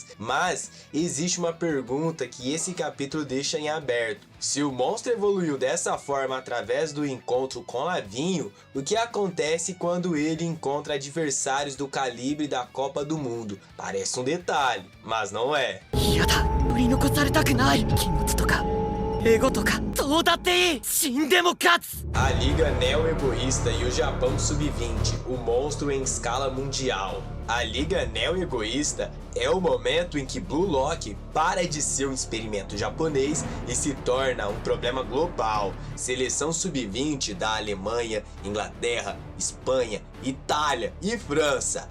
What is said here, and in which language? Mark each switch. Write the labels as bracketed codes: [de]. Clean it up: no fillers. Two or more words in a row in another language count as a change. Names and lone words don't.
[pt] Mas existe uma pergunta que esse capítulo deixa em aberto. Se o monstro evoluiu dessa forma através do encontro com Lavinho, o que acontece quando ele encontra adversários do calibre da Copa do Mundo? Parece um detalhe, mas não é. [ja] 嫌だ取り残されたくない気持ちとかエゴとかどうだっていい死んでも勝つ [pt] A Liga Neo-Egoísta e o Japão Sub-20, o monstro em escala mundial. A Liga Neo-Egoísta é o momento em que Blue Lock para de ser um experimento japonês e se torna um problema global. Seleção Sub-20 da Alemanha, Inglaterra, Espanha, Itália e França.